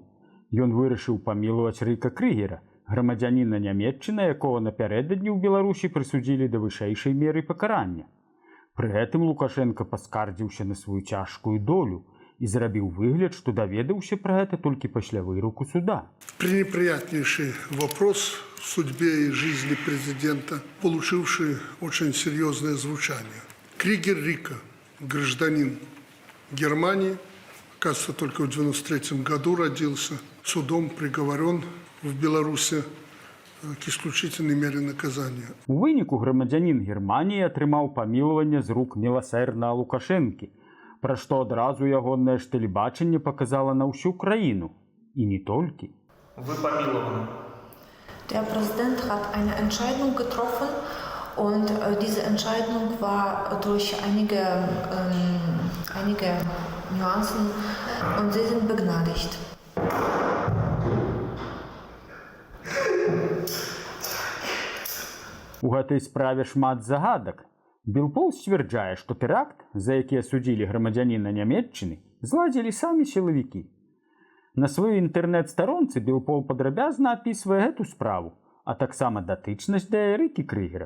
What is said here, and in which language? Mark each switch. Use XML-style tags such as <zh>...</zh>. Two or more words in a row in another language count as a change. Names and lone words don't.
<be>Ён вырашыў памілаваць Рыка Крыгера, грамадзяніна Нямецчыны, якога напярэдадні ў Беларусі прысудзілі да вышэйшай меры пакарання. Пры гэтым Лукашенко паскардзіўся на сваю цяжкую долю і зрабіў выгляд, што даведаўся пра гэта толькі пасля выроку суда.</be> <ru>Пренеприятнейший вопрос в судьбе и жизни президента, получивший очень серьезное звучание. Кригер Рика, гражданин Германии, кажется, только в 1993 году родился, судом приговорен в Беларуси к исключительной мере наказания.</ru> <be>У выніку грамадзянін Германіі атрымаў памілаванне з рук міласэрнага Лукашэнкі, пра што адразу ягонае ж тэлебачанне паказала на ўсю краіну. І не толькі.</be> <ru>Вы помилованы.</ru> <de>Der Präsident hat eine Entscheidung getroffen und diese Entscheidung war durch einige Nuancen und sie sind begnadigt.</de> <be>У гэтай справе шмат загадак. Белпол сцвярджае, што тэракт, за які асудзілі грамадзяніна Нямецчыны, зладзілі самі сілавікі. На сваёй інтэрнэт-старонцы Белпол падрабязна апісвае гэту справу, а таксама датычнасць да Рыкі Крыгера.</be>